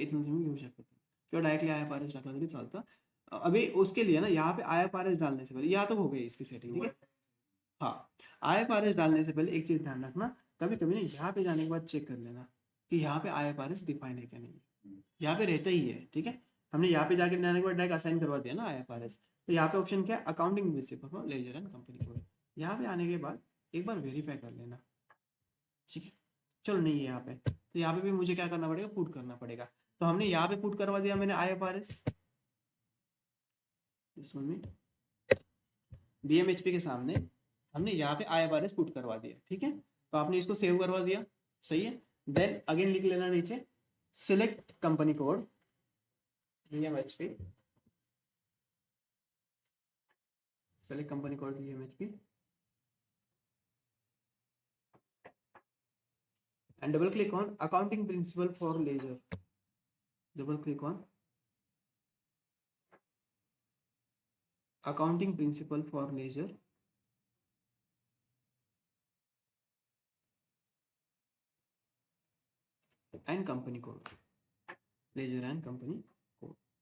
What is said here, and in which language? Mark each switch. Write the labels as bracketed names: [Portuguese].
[Marathi] इथून तुम्ही घेऊ शकता किंवा डायरेक्टली IFRS टाकला तरी चालतं। [Hindi] अभी उसके लिए ना यहाँ पे IFRS डालने से पहले, यहाँ तो हो गई इसकी सेटिंग, ठीक है। हाँ, IFRS डालने से पहले एक चीज ध्यान रखना, कभी कभी ना यहाँ पे जाने के बाद चेक कर लेना कि यहाँ पे IFRS डिफाइन है क्या नहीं है। यहाँ पे रहता ही है, ठीक है। हमने यहाँ पे जाके जाने के बाद डायरेक्ट असाइन करवा दिया ना IFRS। तो यहाँ पे ऑप्शन क्या है, accounting principle for ledger and company code. यहाँ पे आने के बाद एक बार वेरीफाई कर लेना, ठीक है। चलो नहीं है यहाँ पे, तो यहाँ पे भी मुझे क्या करना पड़ेगा, पुट करना पड़ेगा। तो हमने यहाँ पे पुट करवा दिया मैंने IFRS, BMHP के सामने हमने यहाँ पे IFRS पुट करवा दिया, ठीक है। तो आपने इसको सेव करवा दिया, सही है। देन अगेन लिख लेना नीचे select company code BMHP, select company code BMHP [English] and double click on accounting principle for leisure. Double click on accounting principle for leisure and company code, leisure and company code.